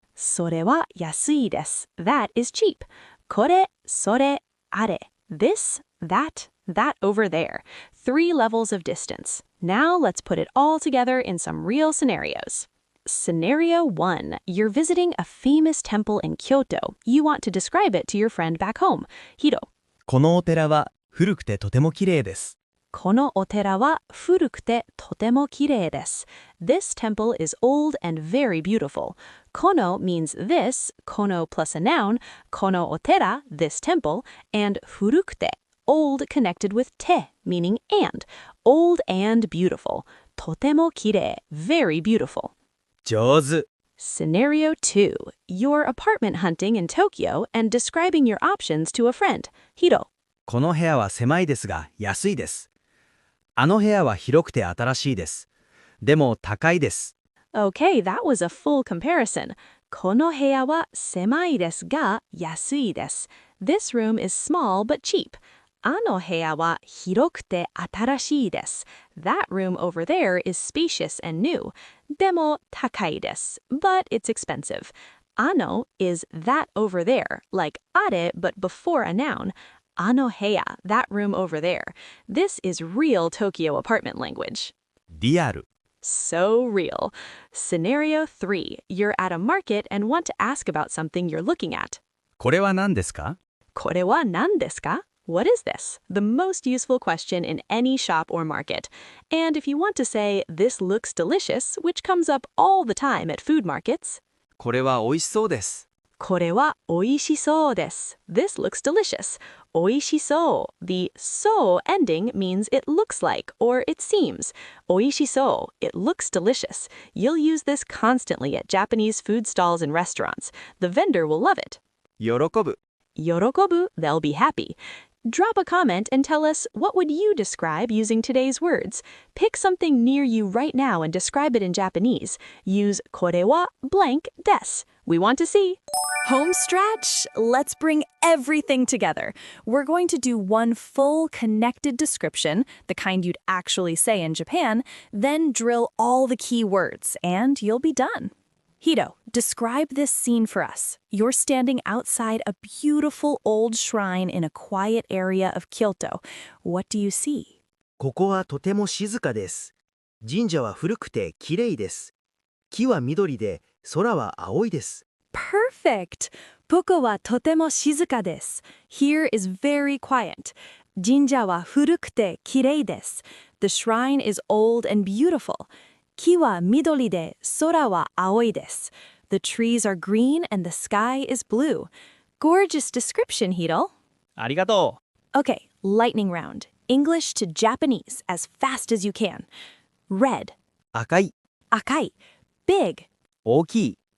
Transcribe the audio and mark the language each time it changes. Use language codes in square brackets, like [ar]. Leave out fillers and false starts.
[ja] それは安いです. [en] That is cheap. [ja] これ、それ、あれ. [en] This, that over there. 3 levels of distance. Now let's put it all together in some real scenarios. Scenario 1. You're visiting a famous temple in Kyoto. You want to describe it to your friend back home. Hiro. [ja] このお寺は古くてとてもきれいです。このお寺は古くてとてもきれいです. [en] This temple is old and very beautiful. Kono means this, kono plus a noun, kono otera, this temple, and furukute, old connected with te, meaning and, old and beautiful. [ja] とてもきれい, [en] very beautiful. [ja] 上手。 [en] Scenario 2. You're apartment hunting in Tokyo and describing your options to a friend. Hiro. [ja] この部屋は狭いですが安いです。あの部屋は広くて新しいです。でも高いです。 [en] Okay, that was a full comparison. [ja] この部屋は狭いですが安いです. [en] This room is small but cheap. [ja] あの部屋は広くて新しいです. [en] That room over there is spacious and new. [ja] でも高いです. [en] But it's expensive. あの is that over there, like あれ but before a noun. あの部屋, that room over there. This is real Tokyo apartment language. [ja] リアル。 [en] So real. Scenario 3. You're at a market and want to ask about something you're looking at. [ja] これは何ですか？これは何ですか? [en] What is this? The most useful question in any shop or market. And if you want to say, this looks delicious, which comes up all the time at food markets, [ja] これは美味しそうです。これはおいしそうです. [en] This looks delicious. おいしそう. The so ending means it looks like or it seems. おいしそう.It looks delicious. You'll use this constantly at Japanese food stalls and restaurants. The vendor will love it. [ja] 喜ぶ。 [en] 喜ぶ, they'll be happy. Drop a comment and tell us, what would you describe using today's words? Pick something near you right now and describe it in Japanese. Use これは blank des. We want to see. Home stretch. Let's bring everything together. We're going to do one full connected description, the kind you'd actually say in Japan, then drill all the key words, and you'll be done. Hiro, describe this scene for us. You're standing outside a beautiful old shrine in a quiet area of Kyoto. What do you see? [ja] ここはとても静かです。神社は古くてきれいです。木は緑で、空は青いです。 [en] Perfect! [ja] ここはとても静かです. [en] Here is very quiet. [ja] 神社は古くてきれいです. [en] The shrine is old and beautiful. [ja] 木は緑で、空は青いです. [en] The trees are green and the sky is blue. Gorgeous description, Hiro. [ja] ありがとう。 [en] Okay, lightning round. English to Japanese as fast as you can. Red, [ja] 赤い。赤い. [en] Big, [ja] 大きい。